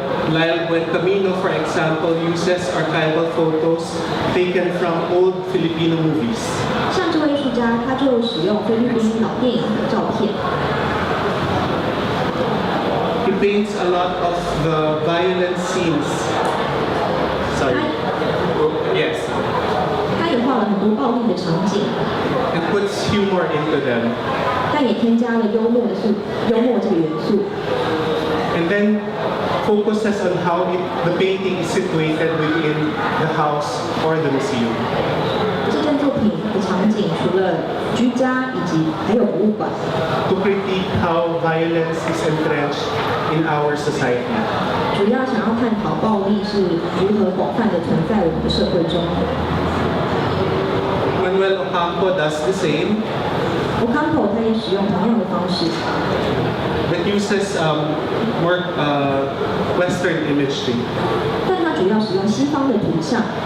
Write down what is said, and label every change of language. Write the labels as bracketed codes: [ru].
[en] Lyle Camino, for example, uses archival photos taken from old Filipino movies. [zh] 像这位艺术家，他就使用菲律宾老电影的照片。 [en] He paints a lot of the violent scenes. Sorry. Yes. [zh] 他也画了很多暴力的场景。 [en] And puts humor into them. [zh] 但也添加了幽默这个元素。 [en] And then focuses on how the painting is situated within the house or the museum. [zh] 这件作品的场景除了居家以及还有博物馆。 [en] To critique how violence is entrenched in our society. [zh] 主要想要探讨暴力是如何广泛的存在我们的社会中。 [en] Manuel Ocampo does the same. [zh] Ocampo 他也使用同样的方式。 [en] But uses more Western imagery. [zh] 但它主要使用西方的图像。